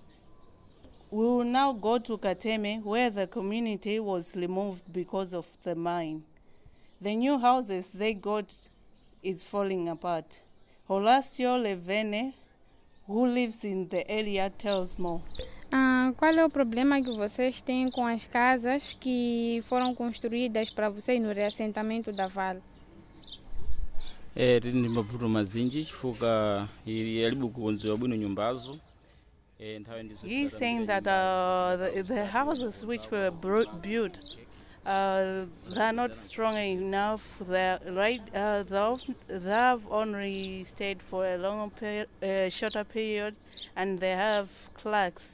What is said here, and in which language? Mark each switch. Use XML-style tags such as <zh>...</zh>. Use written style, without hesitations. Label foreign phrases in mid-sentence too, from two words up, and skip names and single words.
<en>We will now go to Kateme, where the community was removed because of the mine. The new houses they got is falling apart. Horacio Levene, who lives in the area, tells more.</en> <pt>Qual é o problema que vocês têm com as casas que foram construídas para vocês no reassentamento da Vale?</pt> <ny>Rindi mavuto mazinji chifukwa yalibu kukonzewa bwino nyumbazo.</ny> <en>He's saying that the houses which were built, they're not strong enough. They have only stayed for a shorter period, and they have cracks.</en>